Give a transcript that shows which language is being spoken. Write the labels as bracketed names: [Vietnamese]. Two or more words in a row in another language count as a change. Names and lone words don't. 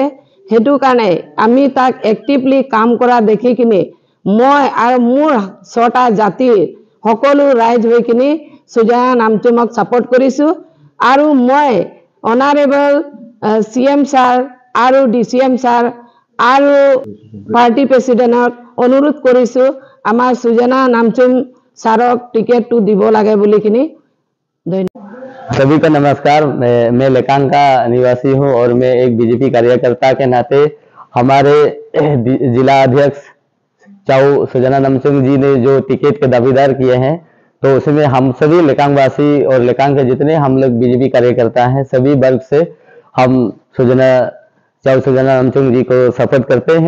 [Assamese] সেইটো কাৰণে আমি তাক এক্টিভলি কাম কৰা দেখি কিনে মই আৰু মোৰ 6টা জাতিৰ সকলো ৰাইজ হৈ কিনে সুজানা নামচুমক সাপোৰ্ট কৰিছোঁ। আৰু মই [English] Honourable CM sir [Assamese] আৰু [English] DCM sir [Assamese] আৰু [English] party presidentক [Assamese] অনুৰোধ কৰিছোঁ আমাৰ সুজনা নামচুম ছাৰক টিকেটটো দিব লাগে বুলি কিনি। [Hindi] धन्यवाद। सभी को नमस्कार। मैं लेकांग का निवासी हूं और मैं एक बीजेपी कार्यकर्ता के नाते हमारे जिला अध्यक्ष चाउ सुजना नामचुम जी ने जो टिकट के दावेदार किए हैं, तो उसमें हम सभी लेकांग वासी और लेकांग के जितने हम लोग बीजेपी कार्यकर्ता हैं, सभी वर्ग से हम चाउ सुजना नामचुम जी को सपोर्ट करते हैं।